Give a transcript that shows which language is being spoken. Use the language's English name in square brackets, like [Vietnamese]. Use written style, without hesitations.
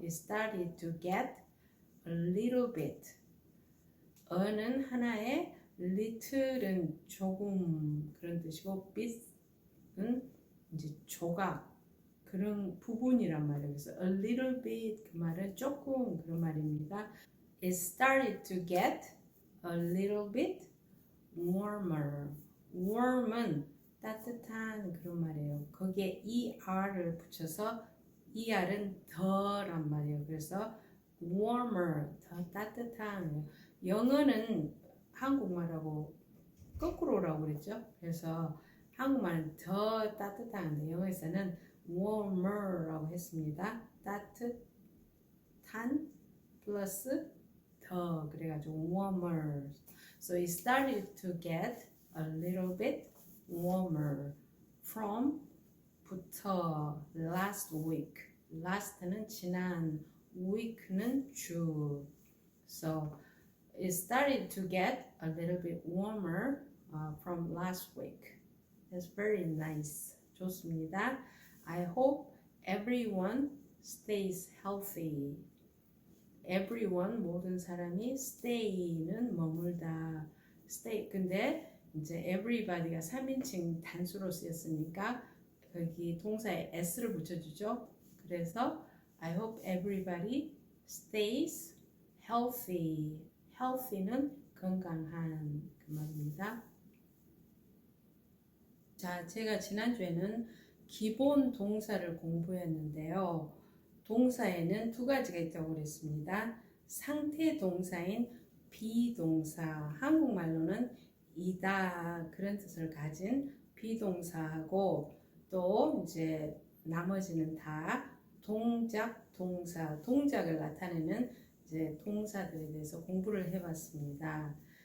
[English] It started to get a little bit. [Korean] 어는 하나의 little은 조금 그런 뜻이고 bit은 이제 조각 그런 부분이란 말이에요. 그래서 [English] a little bit [Korean] 그 말은 조금 그런 말입니다. [English] It started to get a little bit warmer. [Korean] warm은 따뜻한 그런 말이에요. 거기에 er를 붙여서 er은 더란 말이에요. 그래서 warmer 더 따뜻한 영어는 한국말하고 거꾸로라고 그랬죠. 그래서 한국말은 더 따뜻한데 영어에서는 warmer라고 했습니다. 따뜻한 플러스 더 그래가지고 warmer. [English] So it started to get a little bit warmer from [Korean] 부터 [English] last week. [Korean] last는 지난 week는 주. [English] So it started to get a little bit warmer from last week. That's very nice. [Korean] 좋습니다. [English] I hope everyone stays healthy. [Korean] Everyone 모든 사람이 stay는 머물다. stay 근데 이제 everybody가 3인칭 단수로 쓰였으니까 거기 동사에 s를 붙여주죠. 그래서 [English] I hope everybody stays healthy. [Korean] healthy는 건강한 그 말입니다. 자, 제가 지난주에는 기본 동사를 공부했는데요. 동사에는 두 가지가 있다고 그랬습니다. 상태 동사인 비동사, 한국말로는 이다 그런 뜻을 가진 비동사하고 또 이제 나머지는 다 동작, 동사, 동작을 나타내는 이제 동사들에 대해서 공부를 해봤습니다.